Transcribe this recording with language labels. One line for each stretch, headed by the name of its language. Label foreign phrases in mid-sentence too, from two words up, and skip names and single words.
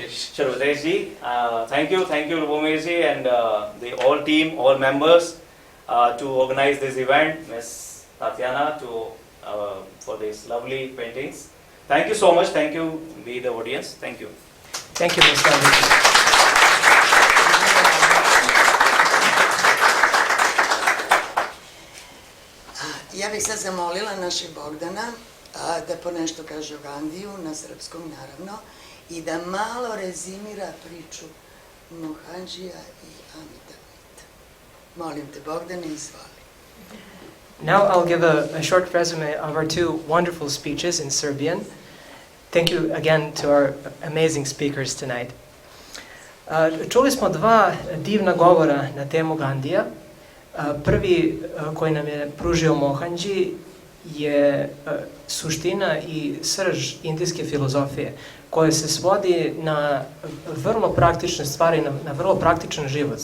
English: Sharvadesh-ji. Thank you, Rubomesh-ji, and the all team, all members to organize this event. Miss Tatjana for these lovely paintings. Thank you so much. Thank you, be the audience. Thank you. Thank you, Ms. Gandhi.
Serbian: Ja bih sad zamolila našeg Bogdana da po nešto kaže o Gandiju, na srpskom naravno, i da malo rezimira priču Mohanjija i Amidamita. Molim te, Bogdane, izvoli.
English: Now I'll give a short resume of our two wonderful speeches in Serbian. Thank you again to our amazing speakers tonight.
Serbian: Čuli smo dva divna govora na temu Gandija. Prvi koji nam je pružio Mohanji je suština i srž indijske filozofije, koja se svodi na vrlo praktične stvari, na vrlo praktičan život.